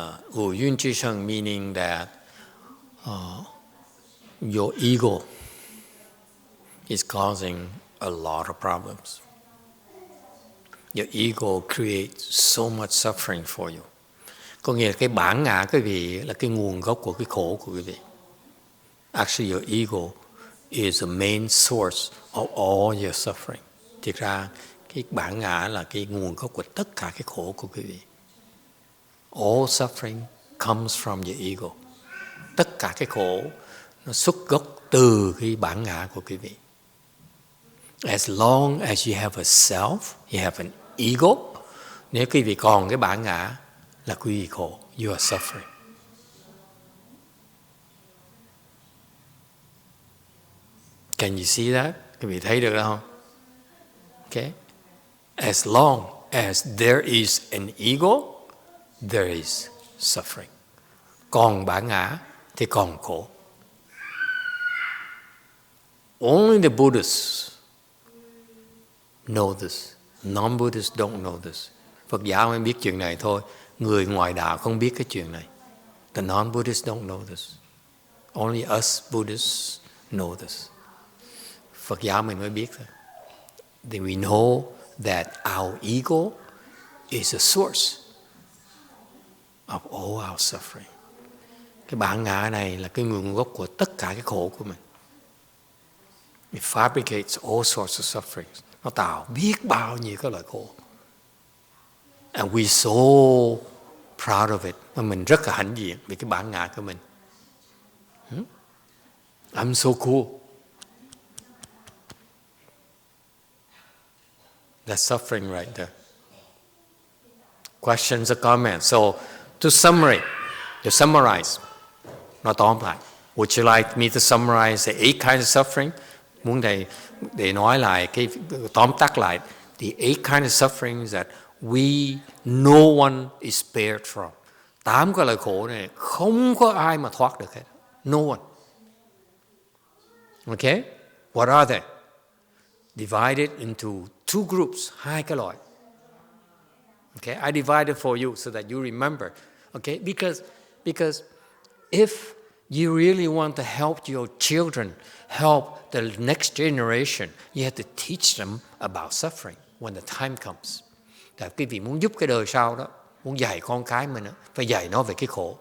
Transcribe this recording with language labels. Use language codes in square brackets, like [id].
[en] Wu Yun Chi Sheng meaning that your ego is causing a lot of problems. Your ego creates so much suffering for you. [vi] Có nghĩa là cái bản ngã quý vị là cái nguồn gốc của cái khổ của quý vị. [en] Actually, your ego is the main source of all your suffering. [vi] Thực ra, cái bản ngã là cái nguồn gốc của tất cả cái khổ của quý vị. [en] All suffering comes from your ego. [vi] Tất cả cái khổ nó xuất gốc từ cái bản ngã của quý vị. [en] As long as you have a self, you have an ego, [vi] nếu quý vị còn cái bản ngã là quý vị khổ. [en] You are suffering. Can you see that? [vi] Quý vị thấy được không? [en] Okay. As long as there is an ego, there is suffering. [vi] Còn bản ngã thì còn khổ. [en] Only the Buddhists know this. Non-Buddhists don't know this. [vi] Phật giáo mới biết chuyện này thôi. Người ngoại đạo không biết cái chuyện này. [en] The non-Buddhists don't know this. Only us Buddhists know this. [vi] Phật giáo mình mới biết thôi. [en] Then we know that our ego is a source of all our suffering. [vi] Cái bản ngã này là cái nguồn gốc của tất cả cái khổ của mình. [en] It fabricates all sorts of sufferings. [vi] Nó tạo biết bao nhiêu cái loại khổ. [en] And we so proud of it. [vi] Và mình rất là hãnh diện vì cái bản ngã của mình. [en] I'm so cool. That's suffering right there. Questions or comments? So, to summarize, [vi] nói tóm lại. [en] Would you like me to summarize the 8 kinds of suffering? [vi] Muốn thầy để nói lại cái tóm tắt lại [en] the 8 kinds of suffering that no one is spared from. [vi] 8 cái loại khổ này không có ai mà thoát được hết. [en] No one. Okay? What are they? Divided into 2 groups, [vi] 2 cái loại. [en] Okay, I divided for you so that you remember. Okay, because if you really want to help your children, help the next generation, you have to teach them about suffering when the time comes. [vi] Là quý vị muốn giúp cái đời sau đó, muốn dạy con cái mình đó, phải dạy nó về cái khổ.